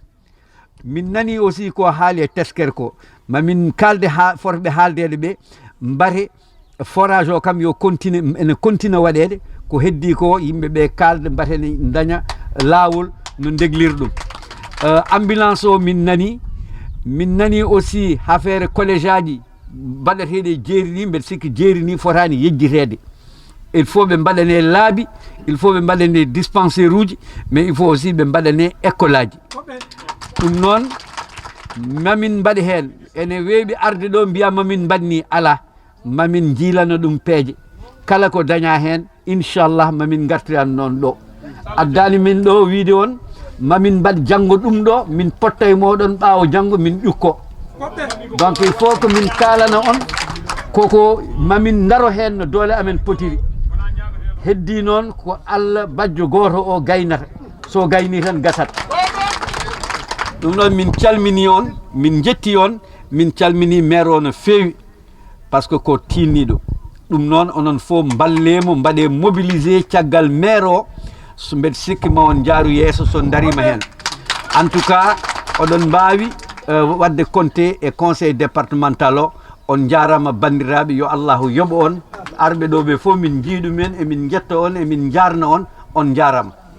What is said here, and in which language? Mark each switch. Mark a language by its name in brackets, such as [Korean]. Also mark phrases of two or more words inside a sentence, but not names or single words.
[Fula] Min nani aussi ko haali e Tesker ko mamin kalde ha forɓe haaldede ɓe mbate forage o kam yo continue ene continue waɗede ko heddi ko yimɓeɓe kalde mbatene daña lawol no degliri ɗum. ambulance o min nani aussi [French] affaire collège [Fula] aji baɗeteɗe jeeri ni mbeɗa sikki jeeri ni fotani yejjitede [French] il faut [Fula] ɓe mbaɗane laabi [French] il faut [Fula] ɓe mbaɗane dispensaire uji [French] mais il faut aussi [Fula] ɓe mbaɗane école aji ɗum noon mamin mbaɗi hen ene weeɓi arde ɗo mbiya mamin mbaɗni ala mamin jiilano ɗum peeje kala ko daña hen inchallah mamin gartiran noon ɗo addani min ɗo wiide on mamin mbaɗ janggo ɗum ɗo min potta e moɗon ɓaawo janggo min ƴukko [French] donc il faut que [Fula] min kalana on koko mamin daro hen no doole amen potiri heddi noon ko Allah bajjo goto o gaynata so gayni tan gasat ɗum ɗon min calmini on min jetti on min calmini maire o no feewi [French] par ce que [Fula] ko tinniɗo ɗum noon onon fof ballemo mbaɗe mobilisé caggal maire o so mbeɗa sikki ma on jaaru yeeso so darima hen [French] en tout cas [Fula] oɗon mbawi wadde compté e conseil départemental o on jarama bandiraɓe yo allahu yoɓo on arɓe ɗo ɓe fof min jiiɗumen emin jetta on emin jarna on jarama